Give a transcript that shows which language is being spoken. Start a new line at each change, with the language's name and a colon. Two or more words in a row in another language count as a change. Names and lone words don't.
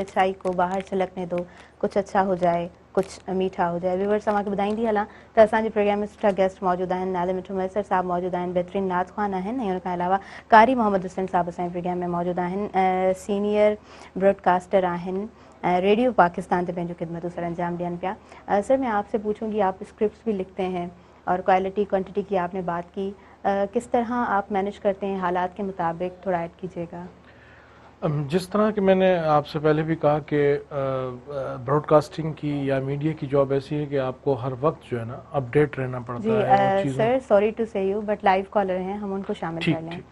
Urdu: اچھائی کو باہر چھلکنے دو کچھ اچھا ہو جائے کچھ میٹھا ہو جائے
Sindhi: व्यूअर्स तव्हांखे ॿुधाईंदी हलां त असांजे प्रोग्राम में सुठा गेस्ट मौजूदु आहिनि नाले मिठो मैसर साहिबु मौजूदु आहिनि बहितरीन नात ख़्वान आहिनि ऐं उनखां अलावा कारी मोहम्मद हुसैन साहिबु असांजे प्रोग्राम में मौजूदु आहिनि
English: senior broadcaster
Sindhi: आहिनि रेडियो पाकिस्तान से पंहिंजूं ख़िदमतूं सर अंजाम ॾियनि पिया
Urdu: سر میں آپ سے پوچھوں گی آپ اسکرپٹس بھی لکھتے ہیں اور
English: quality quantity
Urdu: کی آپ نے بات کی کس طرح آپ مینیج کرتے ہیں حالات کے مطابق؟ تھوڑا ایڈ کیجیے گا. جس طرح کہ میں نے آپ سے پہلے بھی کہا کہ براڈ کاسٹنگ کی یا میڈیا کی جاب ایسی ہے کہ آپ کو ہر وقت جو ہے نا اپ ڈیٹ رہنا پڑتا ہے. جی سر
English: sorry to say you but live caller
Urdu: ہیں, ہم ان کو شامل کر لیں.